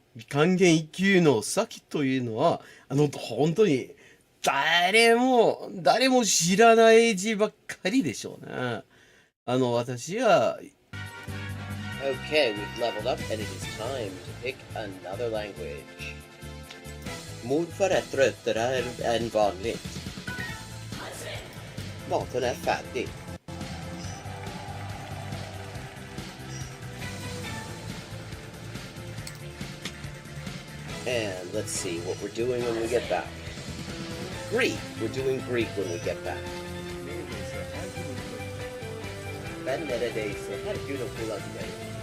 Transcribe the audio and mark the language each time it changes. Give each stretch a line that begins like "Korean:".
Japanese: 還元一級の先というのは、本当に誰も知らない字ばっかりでしょうね。私は
English: Okay, we've leveled up and it is time to pick another language.
Swedish: Mordför är tröttare än vanligt. Maten är färdig.
English: And let's see what we're doing when we get back. Greek. We're doing Greek when we get back.
Turkish: Ben neredeyse her gün okuladayım.